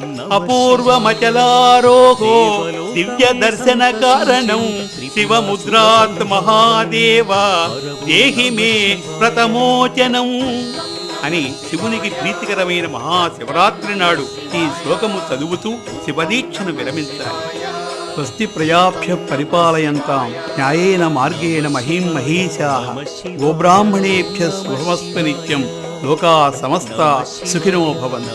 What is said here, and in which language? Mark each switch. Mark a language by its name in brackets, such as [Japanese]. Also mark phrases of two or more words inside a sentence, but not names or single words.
[Sanskrit] అపూర్వమచలారోహో దివ్య దర్శన కారణం శివముద్రాత్ మహాదేవ దేహి మే ప్రతమోచనం [Telugu] అని శివునికి ప్రీతికరమైన మహాశివరాత్రి నాడు ఈ శ్లోకము చదువుతూ శివదీక్షను విరమించాలి. [Sanskrit] స్వస్తి ప్రజాభ్య పరిపాలయంతాం న్యాయేన మార్గేణ మహీం మహీశాః గోబ్రాహ్మణేభ్యః శుభమస్తు నిత్యం లోకా సమస్తా సుఖినో భవంతు.